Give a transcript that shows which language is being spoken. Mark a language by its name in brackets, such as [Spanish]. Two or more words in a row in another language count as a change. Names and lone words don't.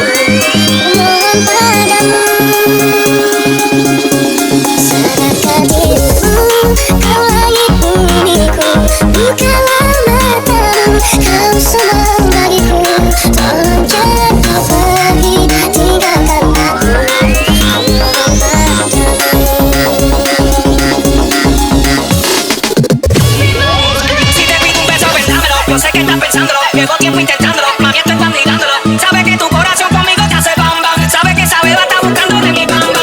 [Indonesian] Mohon padamu, serahkan dirimu, kau langit bumiku, bukalah matamu, kau semua bagiku. Tolong jangan kau pergi tinggalkan aku. [Spanish] Yo sé que estás pensándolo, llevo tiempo intentándolo, mami estoy mirándolo. Sabes que tu corazón conmigo te hace bam bam, sabes que esa beba está buscando de mi bam bam.